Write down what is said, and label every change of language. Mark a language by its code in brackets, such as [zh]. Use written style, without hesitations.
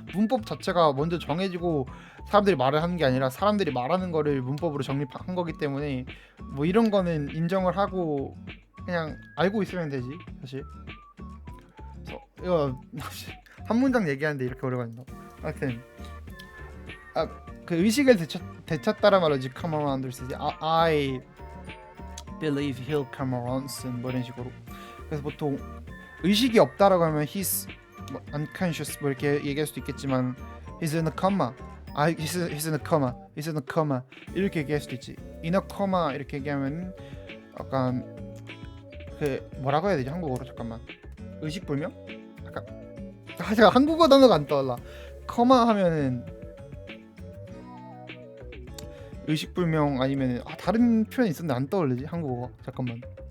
[ko] 문법 자체가 먼저 정해지고 사람들이 말을 하는 게 아니라 사람들이 말하는 거를 문법으로 정립한 거기 때문에 뭐 이런 거는 인정을 하고 그냥 알고 있으면 되지 사실. 이거 한 문장 얘기하는데 이렇게 오래 걸린다. 하여튼 그 의식을 되찾다란 말을 이제 come around 쓰지. [en] I believe he'll come around soon [ko] 뭐 이런 식으로. 그래서 보통 의식이 없다라고 하면 he's 뭐 unconscious 뭐 이렇게 얘기할 수도 있겠지만 [en] he's in a coma. he's in a coma. he's in a coma [ko] 이렇게 얘기할 수도 있지. in a coma 이렇게 얘기하면 약간 그 뭐라고 해야 되지 한국어로 잠깐만. 의식불명? 약간 제가 한국어 단어가 안 떠올라. 커마 하면은 의식불명 아니면 다른 표현이 있었는데 안 떠올리지 한국어가. 잠깐만.